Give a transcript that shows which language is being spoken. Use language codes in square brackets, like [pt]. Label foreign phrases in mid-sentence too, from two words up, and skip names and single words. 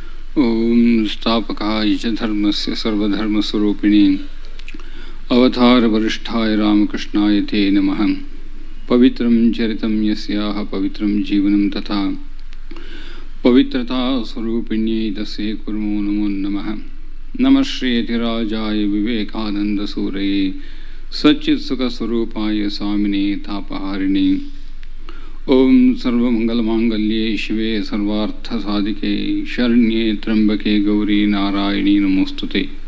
[sa] ಓಂ ಸ್ಥಾಪಕಾಯ ಚ ಧರ್ಮಸ್ಯ ಸರ್ವಧರ್ಮಸ್ವರೂಪಿಣಿ ಅವತಾರ ವರಿಷ್ಠಾಯ ರಾಮಕೃಷ್ಣಾಯ ತೇ ನಮಃ. ಪವಿತ್ರಂ ಚರಿತಂ ಯಸ್ಯಾಹ ಪವಿತ್ರಂ ಜೀವನಂ ತಥಾ ಪವಿತ್ರತಾ ಸ್ವರೂಪಿಣ್ಯೈ ತಸ್ಯೈ ಕುರ್ಮೋ ನಮೋ ನಮಃ. ನಮಃ ಶ್ರೀ ಯತಿರಾಜಾಯ ವಿವೇಕಾನಂದಸೂರಯೇ ಸಚ್ಚಿತ್ಸುಖಸ್ವರೂಪಾಯ ಸ್ವಾಮಿನೇ ತಾಪಹಾರಿಣಿ. ಓಂ ಸರ್ವಮಂಗಲಮಾಂಗಲ್ಯೇ ಶಿವೆ ಸರ್ವಾರ್ಥಸಾಧಿಕೆ ಶರಣ್ಯೇ ತ್ರ್ಯಂಬಕೆ ಗೌರಿ ನಾರಾಯಣಿ ನಮೋಸ್ತುತೆ.